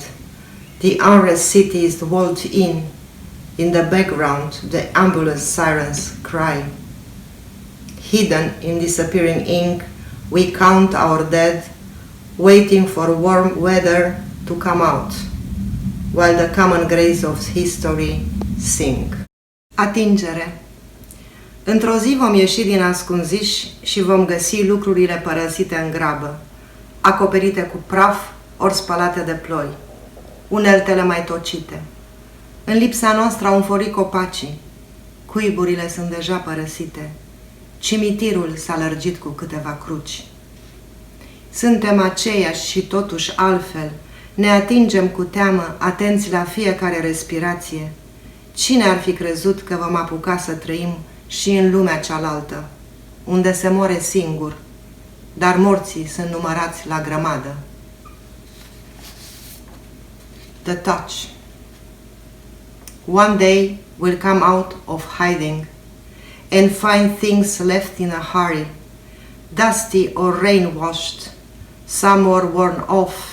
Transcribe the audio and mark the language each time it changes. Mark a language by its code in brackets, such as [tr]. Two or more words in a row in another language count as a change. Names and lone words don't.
[en] The unrest city is walled in. In the background, the ambulance sirens cry. Hidden in disappearing ink, we count our dead, waiting for warm weather to come out, while the common grace of history sing. [ro] Atingere. Într-o zi vom ieși din ascunziș și vom găsi lucrurile părăsite în grabă, acoperite cu praf ori spălate de ploi, uneltele mai tocite. În lipsa noastră au înflorit copacii, cuiburile sunt deja părăsite, cimitirul s-a lărgit cu câteva cruci. Suntem aceiași și totuși altfel, ne atingem cu teamă, atenți la fiecare respirație. Cine ar fi crezut că vom apuca să trăim și în lumea cealaltă, unde se moare singur, dar morții sunt numărați la grămadă. [en] The touch. One day we'll come out of hiding and find things left in a hurry, dusty or rain-washed, some were worn off.